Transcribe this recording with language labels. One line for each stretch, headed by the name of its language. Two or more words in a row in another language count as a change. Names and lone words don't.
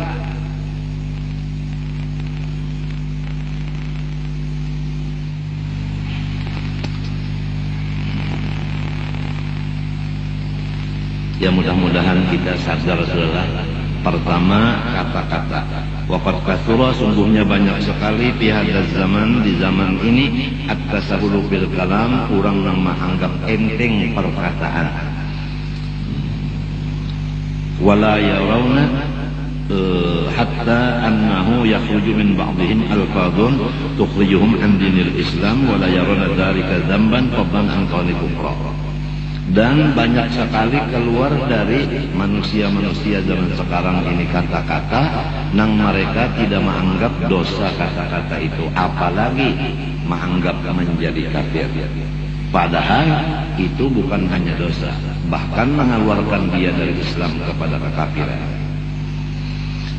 Indonesian: Ya mudah-mudahan kita sadar saudara. Pertama kata-kata.
Arabic: وقد كثر,
Indonesian: sungguhnya banyak sekali
Arabic: في هذا الزمان,
Indonesian: di zaman ini
Arabic: التساهل بالكلام,
Banjar: urang nang
Indonesian: menganggap enteng perkataan.
Arabic: ولا يرون حتى أنه يخرج من بعضهم ألفاظ تخرجهم عن دين الإسلام ولا يرون ذلك ذنبا قبلا أن قول كفر.
Indonesian: Dan banyak sekali keluar dari manusia-manusia zaman sekarang ini kata-kata nang mereka tidak menganggap dosa kata-kata itu, apalagi menganggap menjadi kafir. Padahal itu bukan hanya dosa, bahkan mengeluarkan dia dari Islam kepada kekafiran.